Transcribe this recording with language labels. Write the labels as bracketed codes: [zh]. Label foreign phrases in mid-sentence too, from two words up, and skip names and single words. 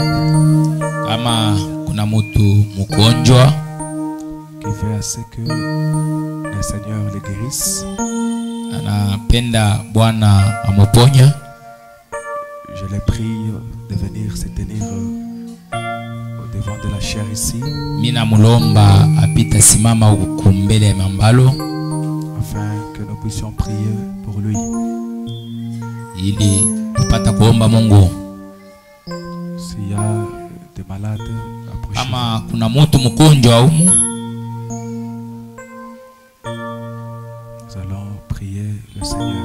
[sw] kama kuna mtu mgonjwa [fr] qui veut à ce que le Seigneur le guérisse, [sw] anapenda Bwana amuponya, [fr] je les prie de venir se tenir au devant de la chair ici, [sw] mina mulomba apita simama huku mbele ya mambalo, [fr] afin que nous puissions prier pour lui. [sw] ili tupata kuomba Mungu. [fr] S'il y a des malades, approchez. [sw] Kama kuna mtu mgonjwa humu, [fr] Nous allons prier le Seigneur.